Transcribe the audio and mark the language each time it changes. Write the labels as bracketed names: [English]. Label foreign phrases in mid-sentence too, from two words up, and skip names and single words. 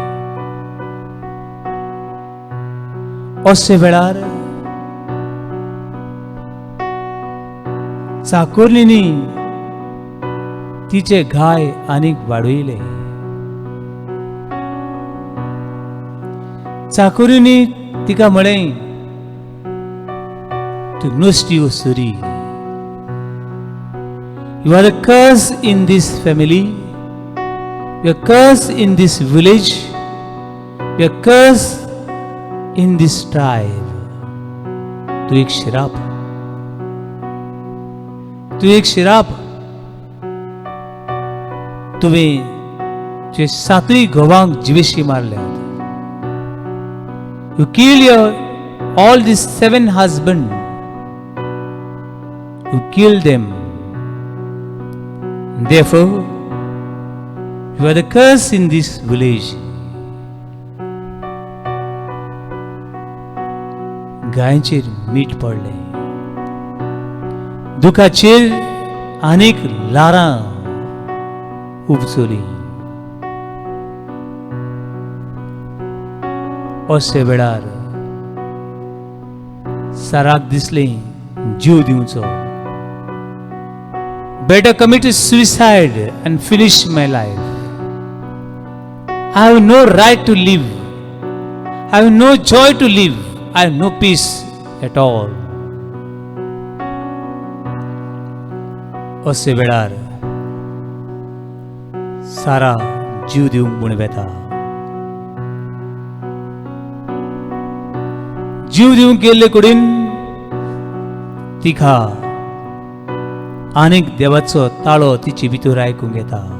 [Konkani] अशे वेळार चाकोरलींनी तिचे घाय आनीक वाडयले. चाकोरींनी तिका म्हळें, तूं नुस्ती वसुरी. [English] You are a curse in this family. You are a curse in this village. You are a curse in this tribe. [Konkani] तू एक श्राप. तू एक श्राप. तुवें तुजे 7य घोवांक जिवेशी मारल्यात. [English] You kill all these 7 husbands. You kill them. Therefore, you are the curse in this village. [Konkani] गायचेर मीठ पडले. दुखाचेर आनीक लारां उपचली. अशे वेळार साराक दिसलें जीव दिवचो. [English] Better commit suicide and finish my life. I have no right to live. I have no joy to live. I have no peace at all. [Konkani] अशे वेळार सारा जीव दिवंक म्हूण वेता. जीव दिवंक गेल्ले कुडीन तिका आनीक देवाचो ताळो तिचे भितर आयकूंक येता.